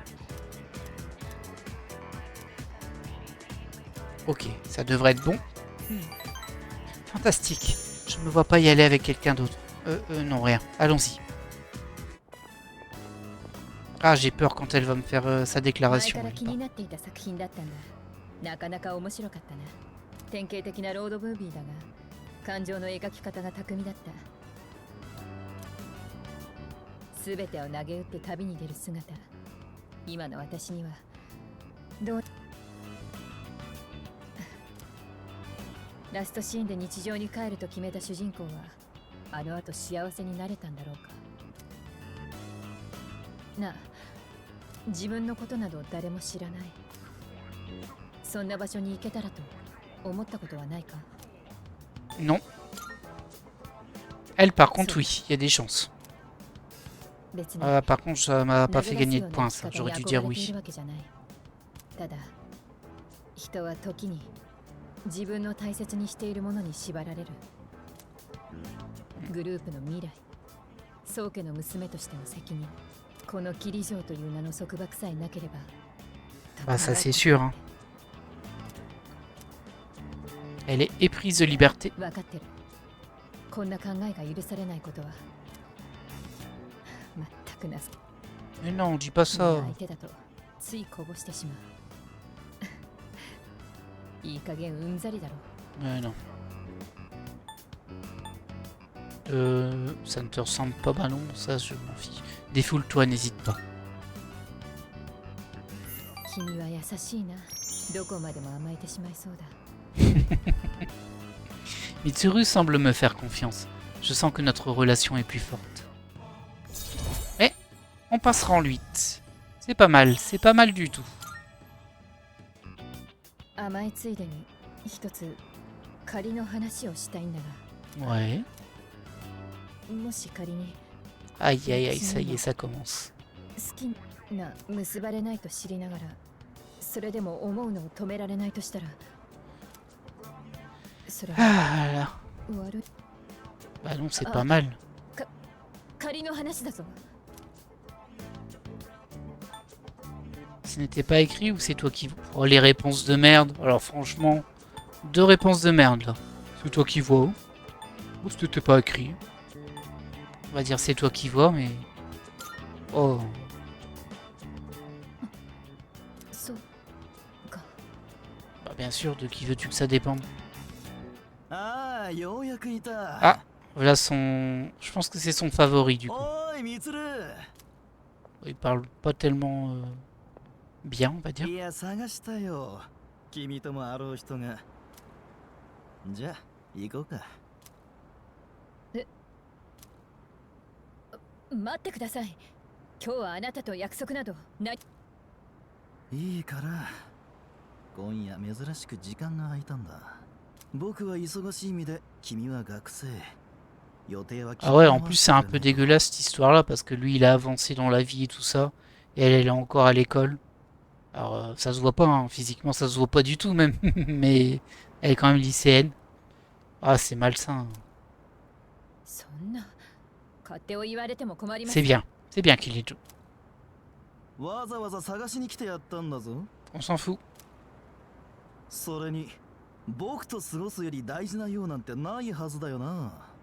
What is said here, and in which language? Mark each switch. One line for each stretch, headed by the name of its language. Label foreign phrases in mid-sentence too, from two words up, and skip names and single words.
French: Ok, ça devrait être bon. Fantastique. Je ne me vois pas y aller avec quelqu'un d'autre. Non, rien. Allons-y. Ah, j'ai peur quand elle va me faire sa
Japanese: 前
French: déclaration.
Japanese: から
French: elle
Japanese: 気
French: part.
Japanese: になっていた作品だったんだ。なかなか面白かったな。典型的なロードムービーだが、感情の描き方が巧みだった。すべてを投げ打って旅に出る姿。今の私にはどうラストシーンで日常に帰ると決めた主人公はあの後幸せになれたんだろうか。なあ、自分のことなど誰も知らない。そんな場所に行けたらと思ったことはないか。
French: Non. Elle, par contre, oui, il y a des chances.
Japanese: 別に
French: Ah, par contre, ça m'a pas
Japanese: 投
French: fait
Japanese: げ出
French: gagner
Japanese: すよ
French: de
Japanese: うな
French: points,
Japanese: 生
French: ça.
Japanese: き方に
French: J'aurais dû dire
Japanese: 憧れてい
French: oui.
Japanese: るわけじゃない。ただ人は時に自分の大切にしているものに縛られる。グループの未来、宗家の娘としての責任、このキリジョーという名の束縛さえなければ。
French: Bah, ça, c'est sûr. Hein. Elle est éprise de liberté.
Japanese: 分かってる。こんな考えが許されないことは全くなす。
French: Mais non, dis pas
Japanese: 相
French: ça.
Japanese: 手だとついこぼしてしまう。いい加減うんざりだろ。
French: Non. Ça ne te ressemble pas, bah non, ça je m'en fiche. Défoule-toi, n'hésite pas.
Japanese: 君は優しいな。どこまでも甘えてしまいそうだ。
French: Mitsuru semble me faire confiance. Je sens que notre relation est plus forte. Eh, on passera en 8. C'est pas mal du tout.
Japanese: 甘えついでに一つ仮の話をしたいんだ
French: Ouais.
Japanese: が、もし仮に
French: Aïe aïe aïe, ça y est, ça commence.
Japanese: 好きな結ばれないと知りながら、それでも思うのを止められないとしたら、それは
French: Ah là.
Japanese: 悪い。
French: Bah non, c'est pas mal.
Japanese: 仮の話だぞ。
French: Ce n'était pas écrit ou c'est toi qui... Oh, les réponses de merde. Alors franchement, 2 réponses de merde là. C'est toi qui vois. Ou c'était pas écrit. On va dire c'est toi qui vois, mais... Oh.
Japanese: そうか。
French: Bah bien sûr, de qui veux-tu que ça dépende?
Japanese: ああ、ようやくいた。
French: Ah, voilà son... Je pense que c'est son favori du coup.
Japanese: おい、みつる。
French: Il parle pas tellement bien, on va dire.
Japanese: いや、探したよ。君ともあろう人が。じゃあ、行こうか。待ってください。今日はあなたと約束などない。いいから。今夜珍しく時間が空いたんだ。僕は忙しい意味で、君は学生。予定は
French: Ah ouais, en plus c'est un peu dégueulasse cette histoire-là parce que lui il a avancé dans la vie et tout ça, et elle est encore à l'école. Alors ça se voit pas, hein, physiquement ça se voit pas du tout même, mais elle est quand même lycéenne. Ah c'est malsain.
Japanese: そんな勝手を言われても困ります。
French: C'est bien qu'il est...
Japanese: わざわざ探しに来てやったんだぞ。
French: On s'en fout.
Japanese: それに、僕と過ごすより大事なようなんてないはずだよな。